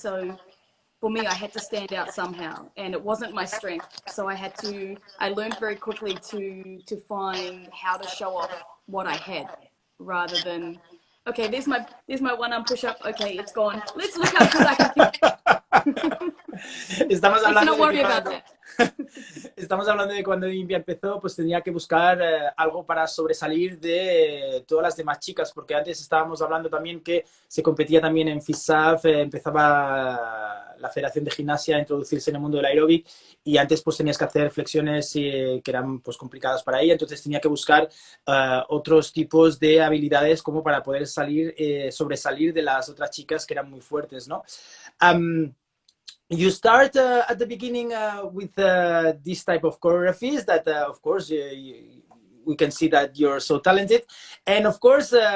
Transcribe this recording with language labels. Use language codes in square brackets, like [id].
[en] So for me, I had to stand out somehow, and it wasn't my strength. So I learned very quickly to find how to show off what I had, rather than, okay, there's my one-arm push-up. Okay, it's gone. Let's look how good I can keep. [es] Estamos [en] Let's [es] hablando [en] not worry about that. [es] Estamos hablando de cuando Olimpia empezó, pues tenía que buscar algo para sobresalir de todas las demás chicas, porque antes estábamos hablando también que se competía también en FISAF, empezaba la Federación de Gimnasia a introducirse en el mundo del aeróbic, y antes pues tenías que hacer flexiones que eran pues complicadas para ella, entonces tenía que buscar otros tipos de habilidades como para poder sobresalir de las otras chicas que eran muy fuertes, ¿no? [en] You start at the beginning with this type of choreographies that, of course, we can see that you're so talented. And, of course,